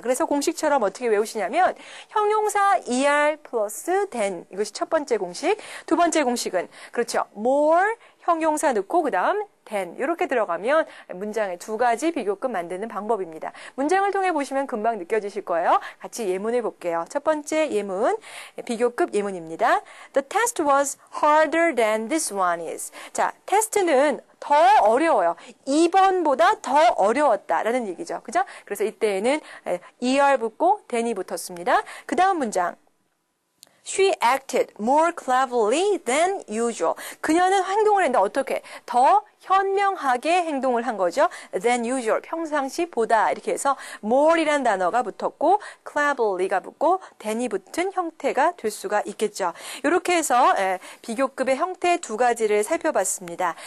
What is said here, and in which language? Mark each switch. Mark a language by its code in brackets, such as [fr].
[ko] 그래서 공식처럼 어떻게 외우시냐면 형용사 er 플러스 than 이것이 첫 번째 공식. 두 번째 공식은 그렇죠. more 형용사 넣고 그 다음 than 이렇게 들어가면 문장의 두 가지 비교급 만드는 방법입니다. 문장을 통해 보시면 금방 느껴지실 거예요. 같이 예문을 볼게요. 첫 번째 예문, 비교급 예문입니다. [en] The test was harder than this one is. [ko] 자, 테스트는 더 어려워요. 2번보다 더 어려웠다라는 얘기죠. 그죠? 그래서 이때에는 er 붙고 than이 붙었습니다. 그 다음 문장. [en] She acted more cleverly than usual. [ko] 그녀는 행동을 했는데 어떻게? 더 현명하게 행동을 한 거죠. [en] than usual. [ko] 평상시보다 이렇게 해서 more이라는 단어가 붙었고 cleverly가 붙고 than이 붙은 형태가 될 수가 있겠죠. 이렇게 해서 비교급의 형태 두 가지를 살펴봤습니다.